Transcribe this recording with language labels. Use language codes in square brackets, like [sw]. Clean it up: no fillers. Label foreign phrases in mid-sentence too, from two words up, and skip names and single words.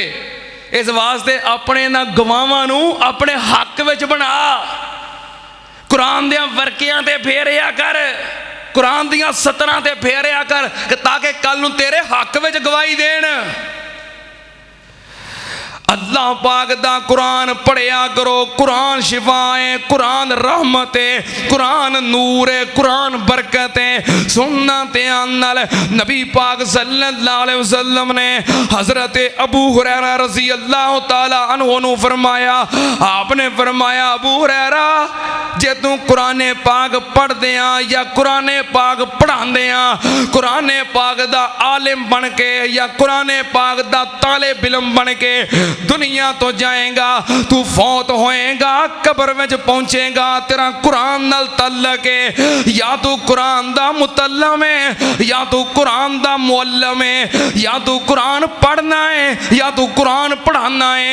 [pa] اس واسطے اپنے نا گواہاں نوں اپنے حق وچ بنا، قرآن دیاں ورقیاں تے پھیریا کر، قرآن دیاں سطراں تے پھیریا کر، تاکہ کل نوں تیرے حق وچ گواہی دین. اللہ پاک دا قرآن پڑھیا کرو، قرآن شفا ہے، قرآن رحمت ہے، قرآن نور ہے، قرآن برکت ہے. سننا دھیان نال نبی پاک [ar] صلى الله عليه وسلم [pa] نے حضرت ابو ہریرہ [ar] رضي الله تعالى عنه [pa] نوں فرمایا، آپ نے فرمایا ابو ہریرہ جے توں قرآن پاک پڑھدے یا قرآن پاک پڑھاندے، قرآن پاک دا عالم بن کے یا قرآن پاک دا طالب علم بن کے دنیا توں جائے گا، توں فوت ہوئے گا، قبر میں پہنچے گا، تیرا قرآن نال تعلق ہے، یا توں قرآن دا متعلم ہے، یا توں قرآن دا معلم ہے، یا توں قرآن پڑھنا ہے، یا توں قرآن پڑھانا ہے.